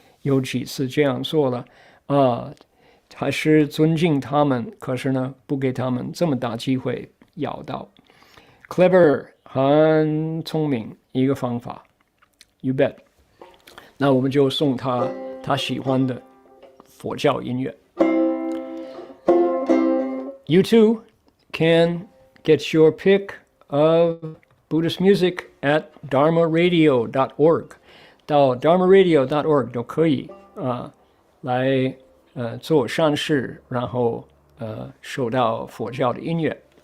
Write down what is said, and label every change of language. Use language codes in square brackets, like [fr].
[zh] 有几次这样做了还是尊敬他们，可是呢，不给他们这么大机会咬到。 Clever 很聪明，一个方法。 [en] You bet。 [zh] 那我们就送他喜欢的佛教音乐。 [en] You too can get your pick of Buddhist music at dharmaradio.org. [zh] 到 dharmaradio.org 都可以来做善事，然后受到佛教的音乐。